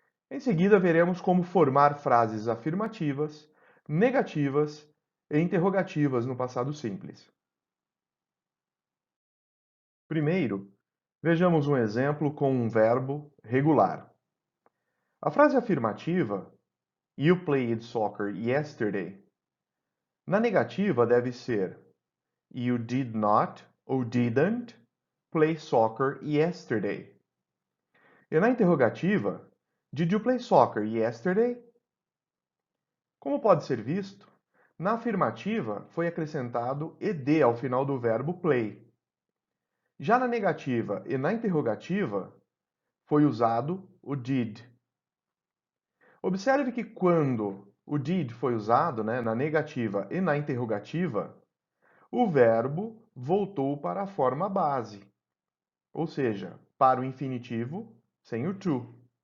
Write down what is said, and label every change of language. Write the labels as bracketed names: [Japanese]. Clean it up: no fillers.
[Portuguese] Em seguida, veremos como formar frases afirmativas, negativas e interrogativas no passado simples. Primeiro, vejamos um exemplo com um verbo regular. A frase afirmativa, [English] You played soccer yesterday. [Portuguese] Na negativa deve ser [English] You did not [Portuguese] ou [English] didn't play soccer yesterday. [Portuguese] E na interrogativa, [English] Did you play soccer yesterday? [Portuguese] Como pode ser visto, na afirmativa foi acrescentado ed ao final do verbo play. Já na negativa e na interrogativa foi usado o did. Observe que quando o did foi usado, na negativa e na interrogativa, o verbo voltou para a forma base, ou seja, para o infinitivo sem o to.